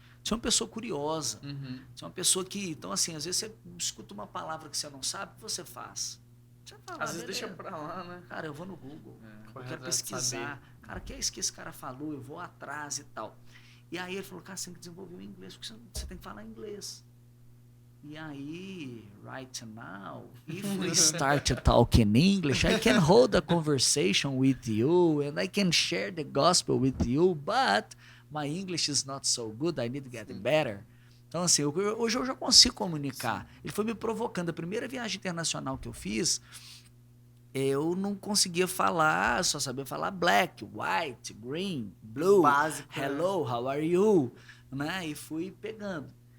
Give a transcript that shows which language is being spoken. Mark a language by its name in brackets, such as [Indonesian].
[Portuguese] Você é uma pessoa curiosa. Você é uma pessoa que... Então, assim, às vezes você escuta uma palavra que você não sabe, o que você faz? Você fala, às vezes deixa pra lá, né? Cara, eu vou no Google, eu quero pesquisar. Cara, o que é isso que esse cara falou? Eu vou atrás e tal. E aí ele falou, cara, você tem que desenvolver o inglês, porque você tem que falar inglês. E aí, [English] right now, if we start talking English, I can hold a conversation with you and I can share the gospel with you, but my English is not so good, I need to get better. [Portuguese] Então, assim, hoje eu já consigo comunicar. Ele foi me provocando. A primeira viagem internacional que eu fiz, eu não conseguia falar, só sabia falar [English] black, white, green, blue, [Portuguese] básico, [English] hello, how are you? [Portuguese] Né? E fui pegando.